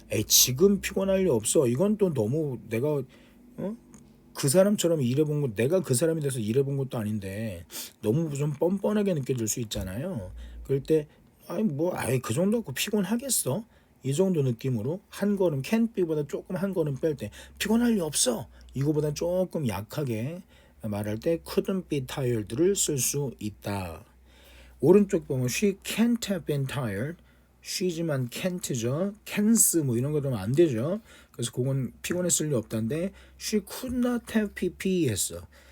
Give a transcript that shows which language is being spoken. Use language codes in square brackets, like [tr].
[ko] 지금 피곤할 리 없어. 이건 또 너무 내가 그 사람처럼 일해본 거 내가 그 사람이 돼서 일해본 것도 아닌데 너무 좀 뻔뻔하게 느껴질 수 있잖아요. 그럴 때 그 정도 갖고 피곤하겠어? 이 정도 느낌으로 한 걸음 can't be보다 조금 한 걸음 뺄 때 피곤할 리 없어. 이거보다 조금 약하게 말할 때 [en] couldn't be tired [ko] 를 쓸 수 있다. 오른쪽 보면 [en] she can't have been tired. [ko] she지만 can't죠. can's 뭐 이런 거 들으면 안 되죠. 그래서 그건 피곤했을 리 없다인데 [en] she could not have pp [ko] 했어.